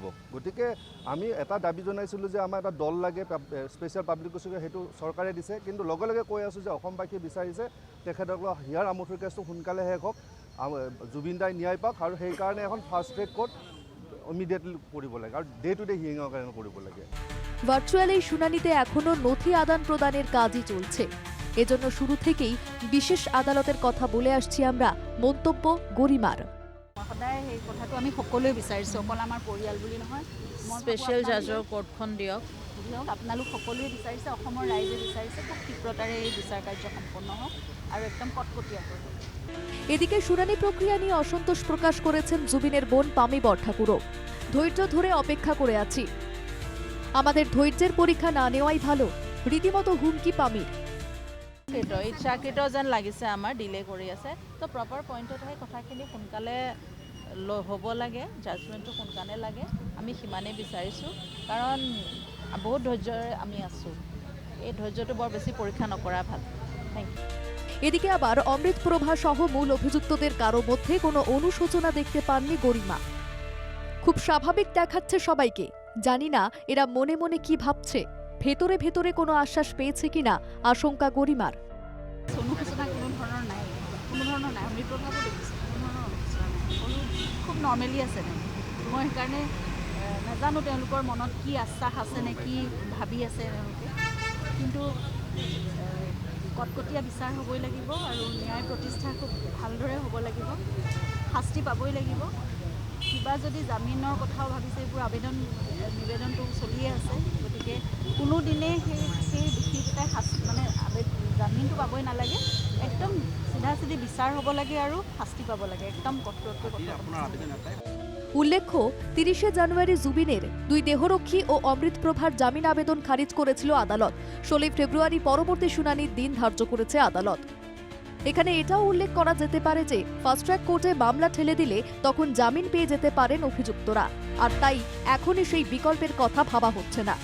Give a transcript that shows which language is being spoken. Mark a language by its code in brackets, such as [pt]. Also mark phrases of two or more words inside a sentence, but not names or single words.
[as] গতিকে আমি এটা দাবী জনাইছিলোঁ যে আমাৰ এটা দল লাগে, [en] special public prosecutor, [as] সেইটো চৰকাৰে দিছে। কিন্তু লগে লগে কৈ আছোঁ যে অসমবাসীয়ে বিচাৰিছে তেখেতসকলৰ হিয়াৰ আমঠুৰ কেছটো সোনকালে শেষ হওক, জুবিন দাই ন্যায় পাওক। আৰু সেইকাৰণে এখন [en] fast track court immediately [as] কৰিব লাগে আৰু [en] day to day hearing [as] কাৰণে কৰিব লাগে। [bn] ভার্চুয়াল এই শুনানিতে এখনো নথি আদান প্ৰদানের কাজই চলছে। এজন্য শুরু থেকেই বিশেষ আদালতের কথা বলে আসছি আমরা, মন্তব্য গরিমার। [as] সদায় সেই কথাটো আমি সকলোৱে বিচাৰিছোঁ, অকল আমাৰ পৰিয়াল বুলি নহয়। [en] special judge [as] কোৰ্টখন দিয়ক। আপোনালোক সকলোৱে বিচাৰিছে, অসমৰ ৰাইজে বিচাৰিছে, খুব ক্ষীপ্ৰতাৰে এই বিচাৰ কাৰ্য সম্পন্ন হওক আৰু একদম কটকটীয়াকৈ হওক। [bn] এদিকে শুনানি প্রক্রিয়া নিয়ে অসন্তোষ প্রকাশ করেছেন জুবিনের বোন পামি বরঠাকুরও। ধৈর্য ধরে অপেক্ষা করে আছি, আমাদের ধৈর্যের পরীক্ষা না নেওয়াই ভালো, রীতিমতো হুমকি পামির। [as] ইচ্ছাকৃত যেন লাগিছে, আমাৰ ডিলে কৰি আছে। তো [en] proper point [as] কথাখিনি সোনকালে হ'ব লাগে, জাজমেণ্টটো সোনকালে লাগে, আমি সিমানেই বিচাৰিছোঁ। কাৰণ বহুত ধৈৰ্যৰে আমি আছোঁ, এই ধৈৰ্যটো বৰ বেছি পৰীক্ষা নকৰা ভাল। [en] thank you. [bn] এদিকে আবার অমৃতপ্রভা সহ মূল অভিযুক্তদের কারো মধ্যে কোনো অনুশোচনা দেখতে পাননি গরিমা। খুব স্বাভাবিক দেখাচ্ছে সবাইকে, জানি না এরা মনে মনে কি ভাবছে, ভেতরে ভেতরে কোনো আশ্বাস পেয়েছে কিনা আশঙ্কা গরিমার। [as] অনুশোচনা কোনো ধৰণৰ নাই, অমৃতপ্ৰভাকো দেখিছোঁ, কোনো ধৰণৰ অনুশোচনা নাই, খুব নৰ্মেলি আছে। মই সেইকাৰণে নাজানো তেওঁলোকৰ মনত কি আশ্বাস আছে নে কি ভাবি আছে তেওঁলোকে। কিন্তু কটকটীয়া বিচাৰ হ'বই লাগিব আৰু ন্যায় প্ৰতিষ্ঠা খুব ভালদৰে হ'ব লাগিব, শাস্তি পাবই লাগিব। কিবা যদি জামিনৰ কথাও ভাবিছে, এইবোৰ নিবেদনটো চলিয়ে আছে। গতিকে কোনোদিনে সেই দোষীকেইটাই জামিনটো পাবই নালাগে, একদম চিধা বিচাৰ হ'ব লাগে আৰু শাস্তি পাব লাগে, একদম কঠোৰতকৈ কঠোৰ। [bn] উল্লেখ্য, 30 জানুয়ারি জুবিনের 2 দেহরক্ষী ও অমৃতপ্রভার জামিন আবেদন খারিজ করেছিল আদালত। 16 ফেব্রুয়ারি পরবর্তী শুনানির দিন ধার্য করেছে আদালত। এখানে এটাও উল্লেখ করা যেতে পারে যে [en] fast track court [bn] মামলা ঠেলে দিলে তখন জামিন পেয়ে যেতে পারেন অভিযুক্তরা, আর তাই এখনই সেই বিকল্পের কথা ভাবা হচ্ছে না।